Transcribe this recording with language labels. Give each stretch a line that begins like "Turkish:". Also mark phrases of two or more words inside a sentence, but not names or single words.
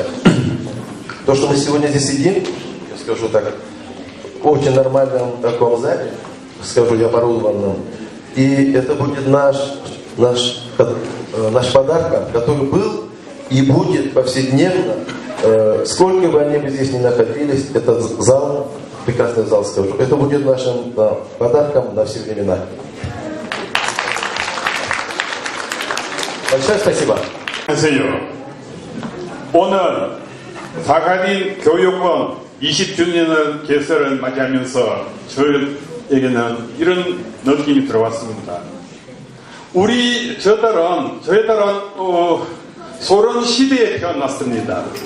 Russian: То, что мы сегодня здесь сидим, я скажу так, в очень нормальном таком зале, скажу я, оборудованном, и это будет наш подарок, который был и будет повседневно, сколько бы они здесь ни находились, этот зал, прекрасный зал, скажу, это будет нашим подарком на все времена. Большое спасибо.
Korean: 오늘 사카린 교육원 20주년을 개설을 맞이하면서 저에게는 이런 느낌이 들어왔습니다. 저희들은 소련 시대에 태어났습니다.